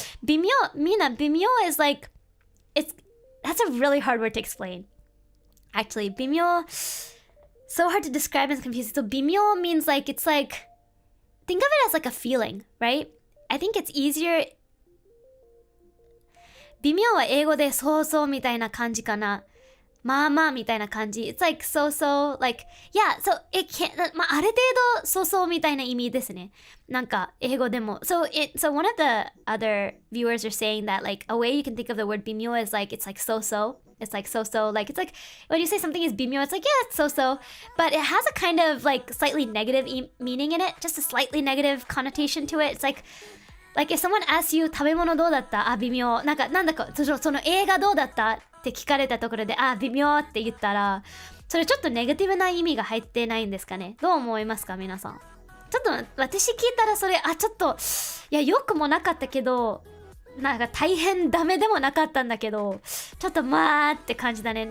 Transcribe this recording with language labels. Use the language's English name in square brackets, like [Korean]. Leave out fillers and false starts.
[English] 微妙 is like that's a really hard word to explain. Actually, 微妙 So hard to describe and confusing. So 微妙 means like, it's like, think of it as like a feeling, right? I think it's easier. [Japanese] 微妙は英語でそうそうみたいな感じかな。まあまあみたいな感じ。 [English] It's like so, like, yeah, so it can't, [Japanese] まあある程度そうそうみたいな意味ですね。なんか英語でも。 [English] So one of the other viewers are saying that like a way you can think of the word 微妙 is like, it's like so. It's like so, like, it's like, when you say something is 微妙, it's like, yeah, it's so. But it has a kind of like slightly negative meaning in it. Just a slightly negative connotation to it. It's like if someone asks you [Japanese] 食べ物どうだった？あ、微妙。なんだかその映画どうだったって聞かれたところで、あ、微妙って言ったら、それちょっとネガティブな意味が入ってないんですかね。どう思いますか皆さん。ちょっと私聞いたらそれ、ちょっと、いや、良くもなかったけど、なんか大変ダメでもなかったんだけど、ちょっとまあって感じだね。